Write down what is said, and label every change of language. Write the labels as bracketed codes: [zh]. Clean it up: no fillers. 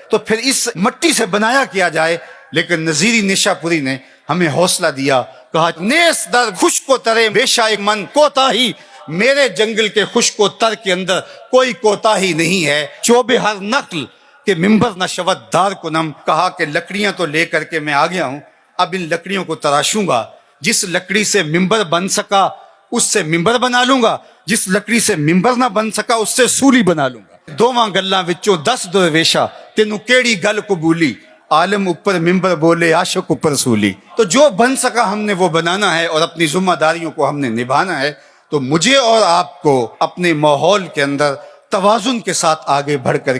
[ur] تو پھر اس مٹی سے بنایا کیا جائے. لیکن نظیری نشا پوری نے ہمیں حوصلہ دیا، کہا [fa] نیس در خشک و ترے بے شائق من کوتاہی، [ur] میرے جنگل کے خشک و تر کے اندر کوئی کوتاہی نہیں ہے. [fa] چوب ہر نقل کہ ممبر نہ شود دار کنم. [ur] کہا کہ لکڑیاں تو لے کر کے میں آ گیا ہوں، اب ان لکڑیوں کو تراشوں گا. جس لکڑی سے ممبر بن سکا اس سے ممبر بنا لوں گا، جس لکڑی سے ممبر نہ بن سکا اس سے سولی بنا لوں گا. [pa] دوواں گلاں وچوں 10 درویشا تینوں کیڑی گل قبولی، عالم اوپر ممبر بولے عاشق اوپر سولی. [ur] تو جو بن سکا ہم نے وہ بنانا ہے اور اپنی ذمہ داریوں کو ہم نے نبھانا ہے. تو مجھے اور آپ کو اپنے ماحول کے اندر توازن کے ساتھ آگے بڑھ کر